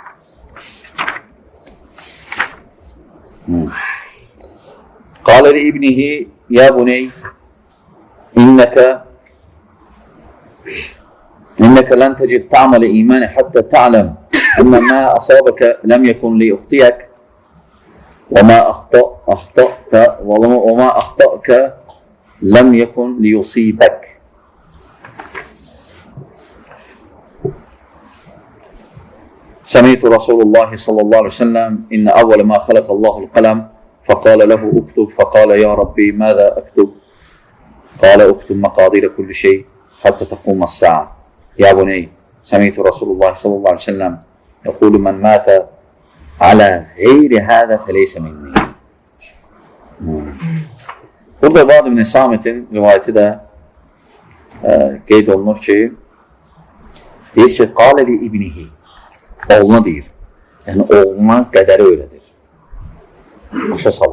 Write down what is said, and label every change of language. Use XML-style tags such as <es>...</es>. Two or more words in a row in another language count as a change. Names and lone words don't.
<ar>قال لابنه يا بني إنك لن تجد طعم الإيمان حتى تعلم أن ما أصابك لم يكن ليخطئك وما أخطأك لم يكن ليصيبك." سمعت رسول الله صلى الله عليه وسلم إن أول ما خلق الله القلم فقال له اكتب فقال يا ربي ماذا أكتب قال اكتب مقادير كل شيء حتى تقوم الساعة يا بني سمعت رسول الله صلى الله عليه وسلم يقول من مات على غير هذا فليس مني.</ar> <az>Burada Ubad ibn Samit'in rivayeti də qeyd olunur ki, Deyir ki,</az> <ar>قال لابنه,</ar> <az>oğluna deyir. Yəni, oğluna qədəri öyrədir. Başa salır.</az>